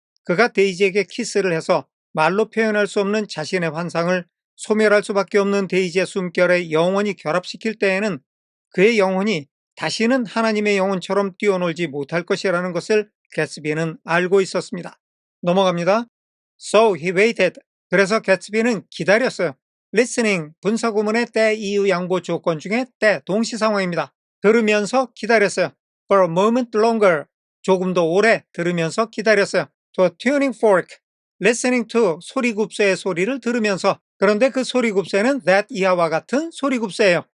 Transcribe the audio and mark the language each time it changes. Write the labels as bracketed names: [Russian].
[Korean] 그가 데이지에게 키스를 해서 말로 표현할 수 없는 자신의 환상을 소멸할 수밖에 없는 데이지의 숨결에 영원히 결합시킬 때에는 그의 영혼이 다시는 하나님의 영혼처럼 뛰어놀지 못할 것이라는 것을 개츠비는 알고 있었습니다. 넘어갑니다. [English] So he waited. [Korean] 그래서 개츠비는 기다렸어요. Listening, 분사구문의 때 이유 양보 조건 중에 때 동시 상황입니다. 들으면서 기다렸어요. [English] For a moment longer, [Korean] 조금 더 오래 들으면서 기다렸어요. [English] To a tuning fork, listening to, [Korean] 소리굽새의 소리를 들으면서. 그런데 그 소리굽새는 that 이하와 같은 소리굽새예요.